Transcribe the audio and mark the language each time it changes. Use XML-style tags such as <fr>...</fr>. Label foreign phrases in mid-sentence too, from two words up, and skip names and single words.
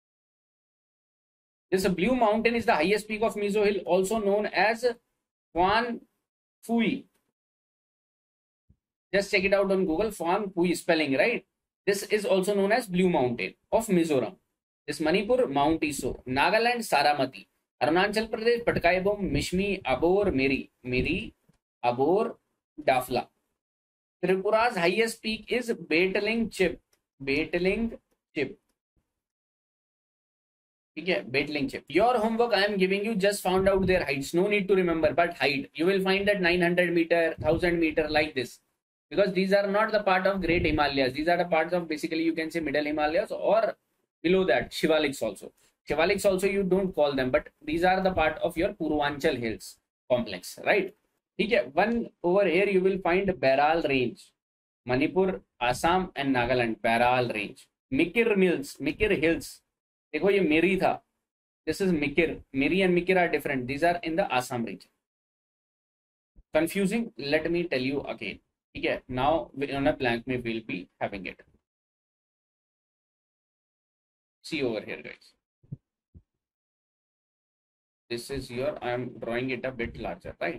<en>This Blue Mountain is the highest peak of Mizo Hill, also known as Phan Phui. Just check it out on Google. Phan Phui spelling, right? This is also known as Blue Mountain of Mizoram. This Manipur, Mount Iso. Nagaland, Saramati. Arunachal Pradesh, Patkaibum, Mishmi, Abor, Miri, Abor, Dafla. Tripura's highest peak is Betaling Chip. Betaling Chip. Okay, Betaling Chip. Your homework I am giving you, just found out their heights. No need to remember, but height. You will find that 900 meter, 1000 meter like this. Because these are not the part of Great Himalayas. These are the parts of basically you can say Middle Himalayas or below that Shivaliks also. Shivaliks also you don't call them, but these are the part of your Purvanchal Hills complex, right? Okay, one over here you will find Baral Range, Manipur, Assam and Nagaland. Baral Range. Mikir Hills.</en> <hi>देखो ये Miri था.</hi> <en>This is Mikir. Miri and Mikir are different. These are in the Assam region. Confusing? Let me tell you again. Okay, now on a blank we will be having it. See over here, guys. This is your, I am drawing it a bit larger, right?</en>